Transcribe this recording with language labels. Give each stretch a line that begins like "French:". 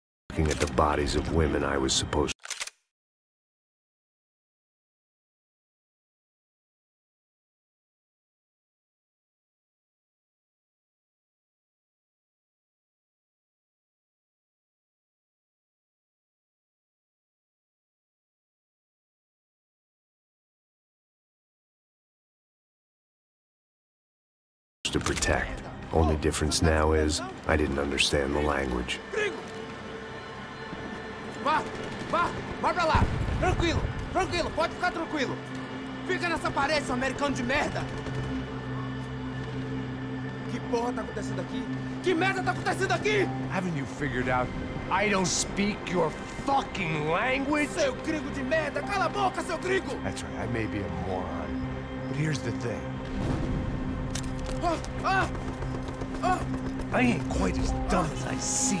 English: looking at the bodies of women I was supposed to protect. Only difference now is, I didn't understand the language.
Portuguese: Vai pra lá! Tranquilo, tranquilo, pode ficar tranquilo! Fica nessa parede, seu americano de merda! Que porra tá acontecendo aqui? Que merda tá acontecendo aqui?
English: Haven't you figured out I don't speak your fucking language?
Portuguese: Seu gringo de merda! Cala a boca, seu gringo!
English: That's right, I may be a moron, but here's the thing. I ain't quite as dumb as I seem.